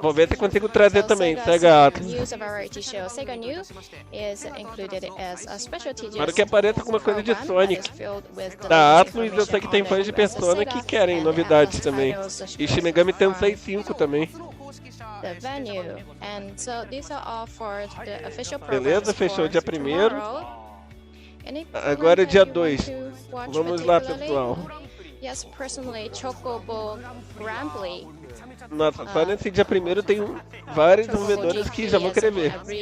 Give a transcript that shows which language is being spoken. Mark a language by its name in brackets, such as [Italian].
[Portuguese] Vou ver se consigo trazer também Sega Atlus. [English] News variety show. Sega New is included as a special TGS. [Portuguese] Mas que apareça alguma coisa de Sonic. Da Atlus eu sei que tem fãs de Persona que querem novidades também. E Shin Megami Tensei 5 também. [English] The venue. And so these are all for the official [Portuguese] Beleza, fechou o dia 1º. Agora é dia 2. Vamos lá, pessoal. [English] Yes, personally, Chocobo Grambly. [Portuguese] Nossa, só nesse dia 1º tem vários desenvolvedores que já vão querer ver.